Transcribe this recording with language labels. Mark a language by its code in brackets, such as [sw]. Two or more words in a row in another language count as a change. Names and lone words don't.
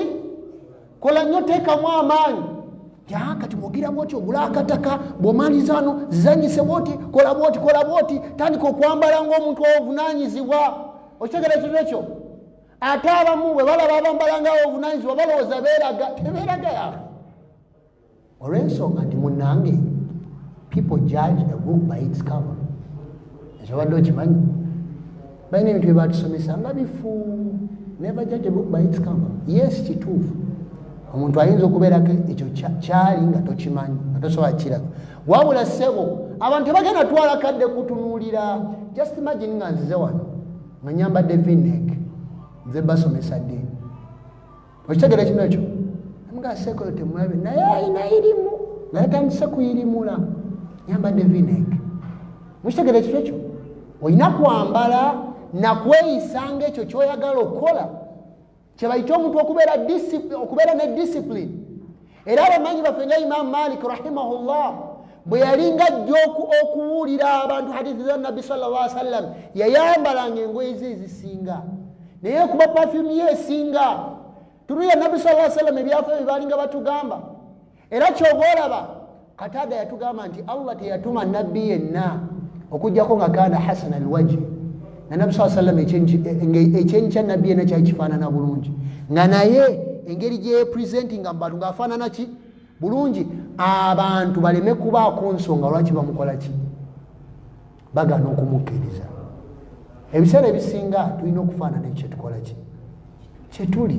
[lg] Kola nnyo, teekamu amaanyi. Kati mwogira bwoti ogula akataka bw'omaliza ano zizanyise bwoti kola bwoti tandika okwambala ng'omuntu obuvunaanyizibwa. Okitegeera ekyo ekyo? ate abamu bwe balaba abambalanga obuvunaanyizibwa balowooza tebeeraga yafe. Olw'ensonga nti munnange, [en] people judge a book by its cover. [lg] Ekyo badde okimanyi? Balina ebintu bye batusomesa nga bifu. [en] Never judge a book by its cover. [lg] Yes, kituufu. Omuntu ayinza okubeerako ekyo kyali nga tokimanyi, nga tosobola kiraga. Wabula ssebo, abantu tebagenda twala kadde kutunuulira. [en] Just imagine [lg] nga nzize wano nga nyambadde V-neck, nze basomesa ddiini. Okitegeera kino ekyo? Nga sekolo temulabe naye ayina irimu nga yatandise kuyirimula, nyambadde V-neck. Mukitegeera ekyo ekyo? Olina kwambala na kweyisanga ekyo ky'oyagala okukola. Kye bayita omuntu okubeera ne discipline. Era abamanyi baffe nga Imam Malik rahimahullah bwe yalinga ajja okuwulira abantu hadithi za Nabbi [ar] صلى الله عليه وسلم, [lg] yayambalanga engoye ze ezisinga, naye kuba perfume ye esinga. Tunuya Nabbi [ar] صلى الله عليه وسلم [lg] ebyafa bye balinga batugamba. Era ky'oba olaba Katada yatugamba nti Allah teyatuma nabbi yenna okujjako nga [ar] كان حسن الوجه. [lg] Na Nabbi [ar] صلى الله عليه وسلم [lg] ekyenyi kya nabbi yenna kyali kifaanana bulungi, nga naye engeri gye presentinga mu bantu ng'afaanana ki bulungi, abantu baleme kubaako nsonga lwaki bamukola ki, bagana okumukkiriza. Ebiseera ebisinga tulina okufaanana ekyo kyetukola ki, kyetuli.